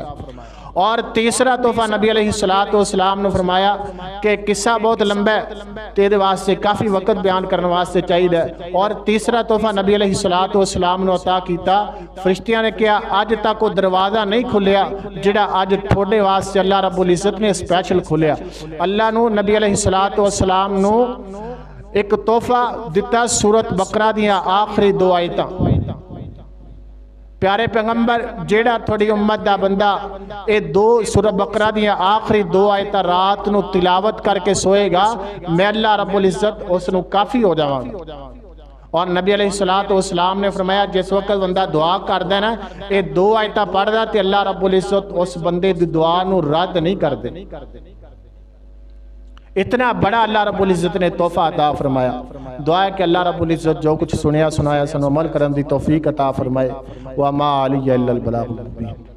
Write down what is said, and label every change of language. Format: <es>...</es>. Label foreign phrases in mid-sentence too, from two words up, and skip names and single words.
<ur>اور تیسرا تحفہ نبی علیہ السلام نے فرمایا کہ قصہ بہت لمبا ہے، تیرے واسطے کافی وقت بیان کرنے واسطے چاہیے، اور تیسرا تحفہ نبی علیہ السلام نے عطا کیتا، فرشتیاں نے کیا آج تک وہ دروازہ نہیں کھلیا جڑا آج تھوڑے واسطے اللہ رب العزت نے اسپیشل کھلیا۔</ur> <pa>اللہ نو نبی علیہ السلام نو ایک تحفہ دیتا سورت بقرہ دیا آخری 2 آیتاں، پیارے پیغمبر جیڑا تھوڑی امت دا بندہ اے 2 سورہ بقرہ دیا آخری 2 آیتاں رات نو تلاوت کر کے سوئے گا، میں اللہ رب العزت اس نو کافی ہو جاواں۔ اور نبی علیہ السلام نے فرمایا جس وقت بندہ دعا کر دینا اے 2 آیتاں پڑھ دا تے اللہ رب العزت اس بندے دی دعا نو رد نہیں کر دے۔</pa> <ur>اتنا بڑا اللہ رب العزت نے تحفہ عطا فرمایا۔ دعا ہے کہ اللہ رب العزت جو کچھ سنیا سنایا سن عمل کرن دی توفیق عطا فرمائے۔</ur> <ar>وما علی الا البلاغ المبین۔</ar>